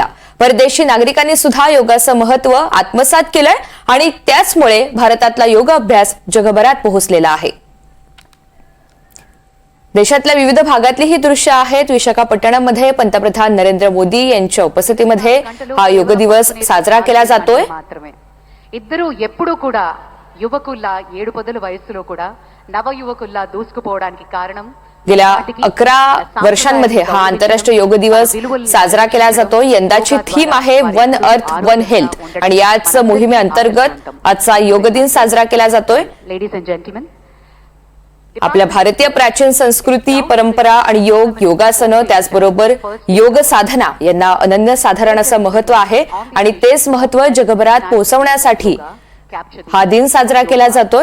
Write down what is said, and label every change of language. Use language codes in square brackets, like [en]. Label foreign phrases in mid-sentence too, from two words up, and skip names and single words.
[mr] परदेशी नागरिकांनी सुद्धा योगाचं महत्त्व आत्मसात केलंय आणि त्याचमुळे भारतातला योग अभ्यास जगभरात पोहोचलेला आहे. देशातल्या विविध भागातली ही दृश्य आहेत. विशाखापट्टणममध्ये पंतप्रधान नरेंद्र मोदी यांच्या उपस्थितीमध्ये हा योग दिवस साजरा केला जातोय. [te] ఇద్దరు ఎప్పుడు కూడా యువకుల్లా 7 వయసులో కూడా నవ యువకుల్లా దూసుకుపోవడానికి కారణం [mr] गेल्या 11 वर्षांमध्ये हा आंतरराष्ट्रीय योग दिवस साजरा केला जातो. यंदाची थीम आहे [en] One Earth One Health [mr] आणि याच मोहिमेअंतर्गत आजचा योग दिन साजरा केला जातोय. [en] ladies and gentleman, [mr] आपल्या भारतीय प्राचीन संस्कृती, परंपरा आणि योगासनं त्याचबरोबर योग साधना यांना अनन्यसाधारण असं महत्व आहे आणि तेच महत्व जगभरात पोहोचवण्यासाठी हा दिन साजरा केला जातोय.